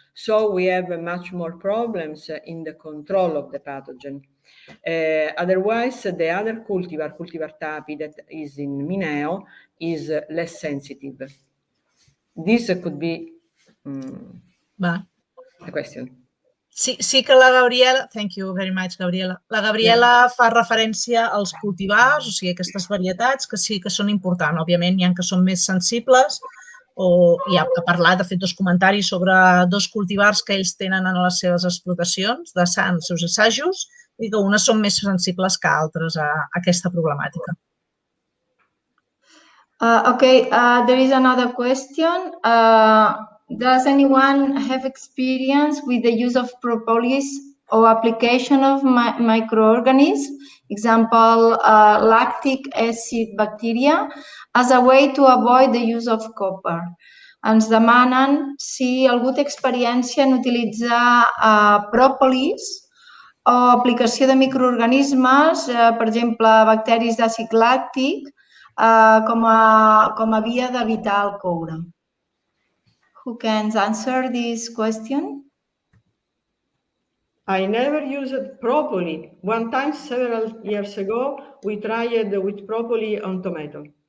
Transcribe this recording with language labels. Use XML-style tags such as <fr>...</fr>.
<en>So we have much more problems in the control of the pathogen. Otherwise, the other cultivar tapi, that is in Mineo, is less sensitive. This could be a question.</en> <ca>Sí que la</ca> <en>Gabriela, thank you very much, Gabriela.</en> <ca>La Gabriela fa referència als cultivars, o sigui, aquestes varietats que sí que són importants. Òbviament, hi ha que són més sensibles, i ha parlat, ha fet dos comentaris sobre dos cultivars que ells tenen en les seves explotacions, de els seus assajos, i que unes són més sensibles que altres a aquesta problemàtica.</ca> <en>Okay, there is another question. Does anyone have experience with the use of propolis or application of microorganisms, example, lactic acid bacteria, as a way to avoid the use of copper?</en> <ca>Ens demanen si algú té experiència en utilitzar pròpolis o aplicació de microorganismes, per exemple, bacteris d'àcid làctic, com a via d'evitar el coure.</ca> <en>Who can answer this question? I never used propolis. One time, several years ago, we tried with propolis on tomato.</en>